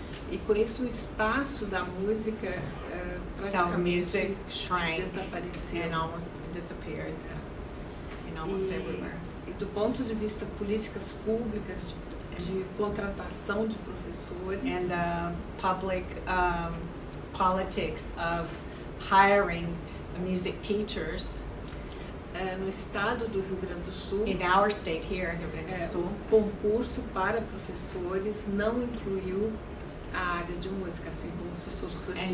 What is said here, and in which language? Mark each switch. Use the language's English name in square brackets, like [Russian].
[Portuguese] E com isso o espaço da música praticamente desapareceu. [English] And almost disappeared in almost everywhere. [Portuguese] E do ponto de vista políticas públicas de contratação de professores, [English] And public politics of hiring music teachers. [Portuguese] No estado do Rio Grande do Sul, [English] In our state here, Rio Grande do Sul, [Portuguese] o concurso para professores não incluiu a área de música, assim como [English] Sociology